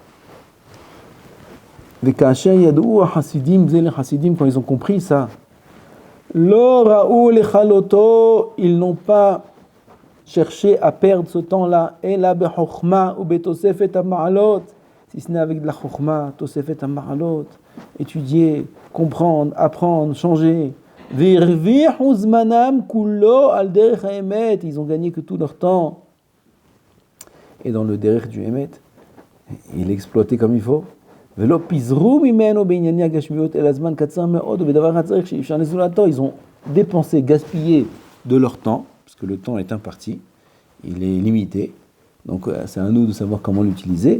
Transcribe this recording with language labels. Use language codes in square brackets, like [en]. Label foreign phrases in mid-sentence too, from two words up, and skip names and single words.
[fr] Les Hasidim, quand ils ont compris ça, ils n'ont pas cherché à perdre ce temps-là, si ce n'est avec de la chokhma, [he] תוספת מעלות, [fr] étudier, comprendre, apprendre, changer. Ils ont gagné que tout leur temps. Et dans le derrière du Emet, il est exploité comme il faut. Ils ont dépensé, gaspillé de leur temps, parce que le temps est imparti, il est limité, donc c'est à nous de savoir comment l'utiliser.